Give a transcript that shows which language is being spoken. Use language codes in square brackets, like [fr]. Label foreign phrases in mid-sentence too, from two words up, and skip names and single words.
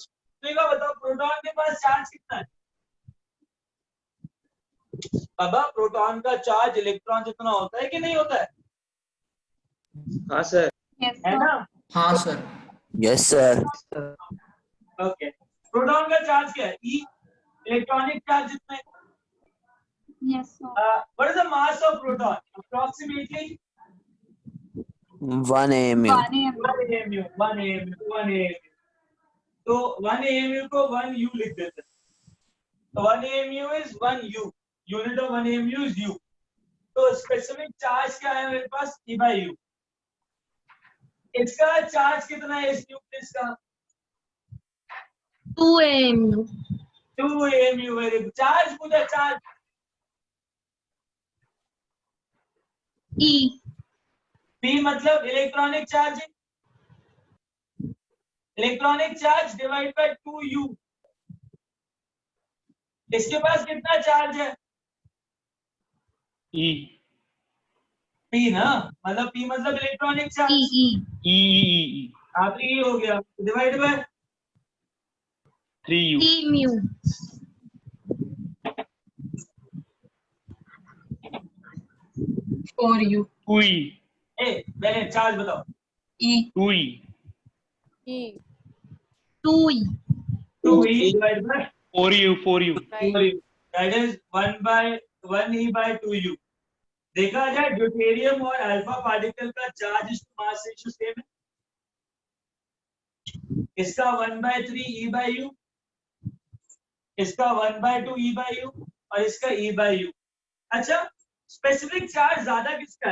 [hi] तो ये बताओ, प्रोटॉन के पास चार्ज कितना है? बाबा, प्रोटॉन का चार्ज इलेक्ट्रॉन जितना होता है कि नहीं होता है? हाँ सर. है ना? हाँ सर. [en] yes sir. [hi] ओके. प्रोटॉन का चार्ज क्या है? ई. [en] electronic charge [hi] जितना है. [en] Yes, sir. What is the mass of proton? Approximately 1 AMU. 1 AMU. [hi] 1 AMU. तो 1 AMU को 1 U लिख देते हैं. [en] तो 1 AMU is 1 U. Unit of 1 AMU is U. [hi] तो [en] specific charge [hi] क्या है मेरे पास? [en] E/U. [hi] इसका चार्ज कितना है इस न्यूक्लियस का? [en] 2 AMU. [hi] 2 AMU. [en] very good. [hi] चार्ज पूछा, चार्ज. [en] E. P मतलब electronic charge. electronic charge divide by 2U. [hi] इसके पास कितना चार्ज है? [en] E [hi] पी ना, मतलब पी मतलब इलेक्ट्रॉनिक [en] E चार्ज। E E [hi] आखिरी E हो गया, [en] divide by 3U 3 mu 4 u 2E [hi] ए पहले चार्ज बताओ। [en] E 2E 2 e 2E divided by 4U 4U, that is 1 by 2U। [hi] देखा जाए ड्यूटेरियम और [en] alpha particle [hi] का [en] charge mass ratio same [hi] है। इसका 1/3 E/U, इसका 1/2 E/U और इसका E/U। अच्छा, [en] specific charge [hi] ज्यादा किसका है?